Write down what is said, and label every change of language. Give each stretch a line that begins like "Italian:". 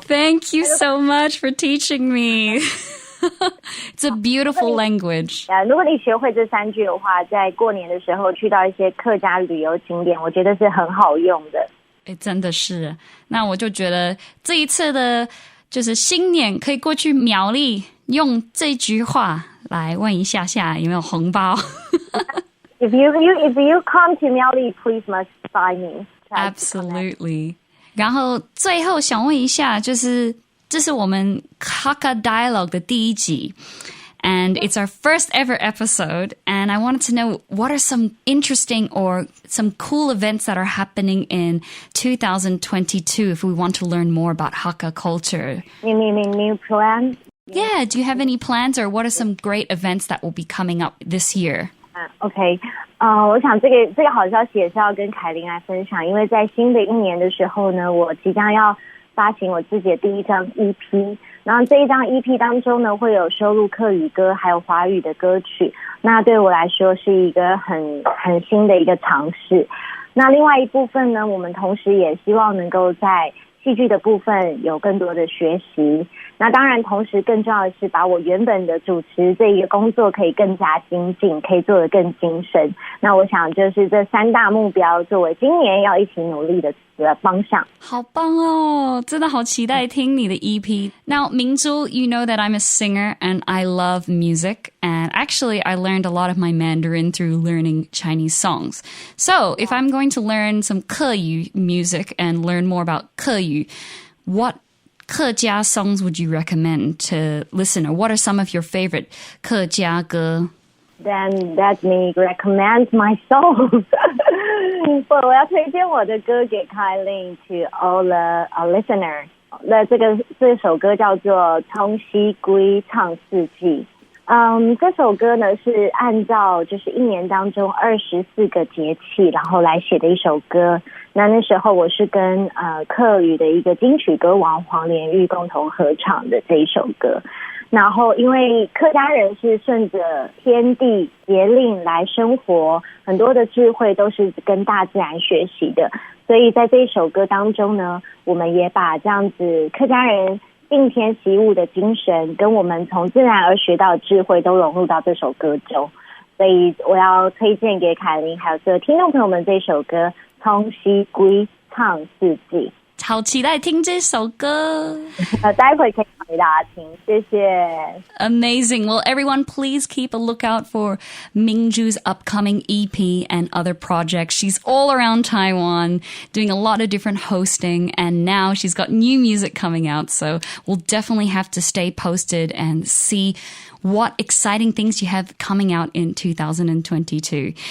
English: Thank you so much for teaching me. It's a beautiful language.
Chinese: 如果你学会这3句的话，在过年的时候去到一些客家旅游景点，我觉得是很好用的。真的是。那我就觉得这一次的就是新年可以过去苗栗用这句话来问一下下有没有红包。
English: If you come to Miaoli, please must buy me. Absolutely.
Chinese: 然后最后想问一下，就是这是我们 Hakka Dialogue 的第一集。
English: And it's our first ever episode. And I wanted to know, what are some interesting or some cool events that are happening in 2022 if we want to learn more about Hakka culture? You mean new plans? Yeah, do you have any plans or what are some great events that will be coming up this year? OK.
Chinese: 我想这个好消息也是要跟凯琳来分享，因为在新的一年的时候呢，我即将要发行我自己的第一张 EP。然后这一张 EP 当中呢，会有收录客语歌还有华语的歌曲，那对我来说是一个很新的一个尝试。那另外一部分呢，我们同时也希望能够在戏剧的部分有更多的学习。那当然同时更重要的是把我原本的主持这一个工作可以更加精进，可以做得更精深。那我想就是这三大目标作为今年要一起努力的方向。好棒哦，真的好期待听你的 EP.
English: Now, Mingzhu, you know that I'm a singer and I love music. And actually, I learned a lot of my Mandarin through learning Chinese songs. So, if I'm going to learn some Keyu music and learn more about Keyu, what Kejia songs would you recommend to listen? Or what are some of your favorite Kejia歌? Then let me recommend my songs.
Chinese: 我要推荐我的歌给
English: Kylie to all the listener.
Chinese: 那这首歌叫做《冲西龟唱四季》。这首歌呢是按照就是一年当中24个节气然后来写的一首歌。那时候我是跟客语的一个金曲歌王黄连玉共同合唱的这一首歌。然后因为客家人是顺着天地节令来生活，很多的智慧都是跟大自然学习的，所以在这一首歌当中呢，我们也把这样子客家人敬天习物的精神跟我们从自然而学到的智慧都融入到这首歌中。所以我要推荐给凯琳还有所有听众朋友们这首歌《冲西龟唱四季》。好期待听这首歌。待会可以给大家听，谢谢。
English: Amazing. Well, everyone, please keep a lookout for Mingzhu's upcoming EP and other projects. She's all around Taiwan, doing a lot of different hosting, and now she's got new music coming out, so we'll definitely have to stay posted and see what exciting things you have coming out in 2022.